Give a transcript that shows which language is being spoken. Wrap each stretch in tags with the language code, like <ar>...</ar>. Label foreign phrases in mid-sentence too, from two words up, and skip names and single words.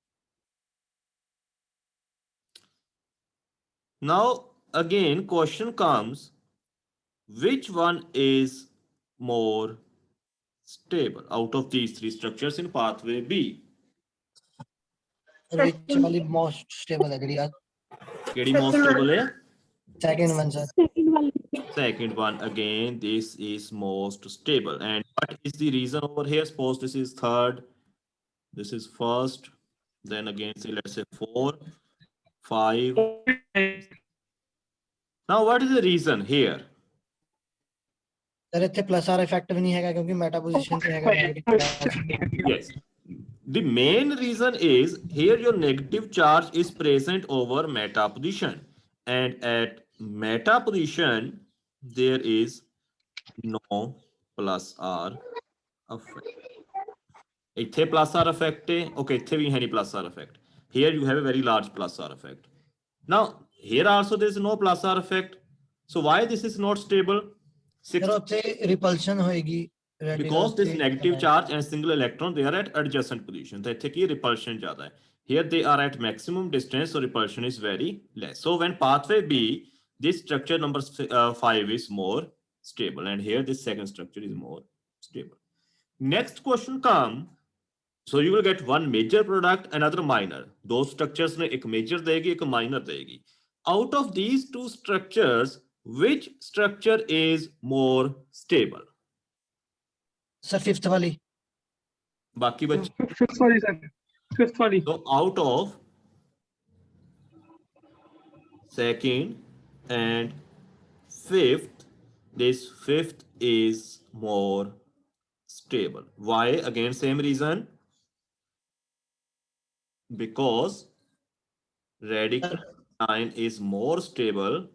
<en>Now again question comes, which one is more stable out of these three structures in pathway B? which वाली most stable है ਜਿਹੜੀ केडी most stable है? second one sir Second one, again, this is most stable. And what is the reason over here? Suppose this is third, this is first, then again say let's say 4, 5. Now what is the reason here?</en> <pa>सर ਇੱਥੇ</pa> <en>plus r effect</en> <pa>ਵੀ ਨਹੀਂ ਹੈਗਾ ਕਿਉਂਕਿ</pa> <en>meta position</en> <pa>ਤੇ ਹੈਗਾ negative charge.</pa> <en>Yes. The main reason is here your negative charge is present over meta position, and at meta position there is no plus r effect.</en> <pa>ਇੱਥੇ</pa> <en>plus r effect</en> <pa>ਹੈ, okay, ਇੱਥੇ ਵੀ ਹੈ ਨਹੀਂ</pa> <en>plus r effect. Here you have a very large plus r effect. Now here also there is no plus r effect. So why this is not stable?</en> <pa>ਸਰ ਉੱਥੇ repulsion ਹੋਏਗੀ</pa> <en>Because this negative charge and single electron, they are at adjacent position. So here repulsion</en> <hi>ज़्यादा है.</hi> <en>Here they are at maximum distance, so repulsion is very less. So when pathway B, this structure number 5 is more stable, and here this second structure is more stable. Next question come. So you will get one major product, another minor. Those structures</en> <hi>में एक major देगी, एक minor देगी.</hi> <en>Out of these two structures, which structure is more stable?</en> <hi>सर fifth वाली बाकी बच्चे फिफ्थ वाली सर फिफ्थ वाली</hi> <en>So out of second and fifth, this fifth is more stable. Why? Again, same reason. Because radical line is more stable.</en>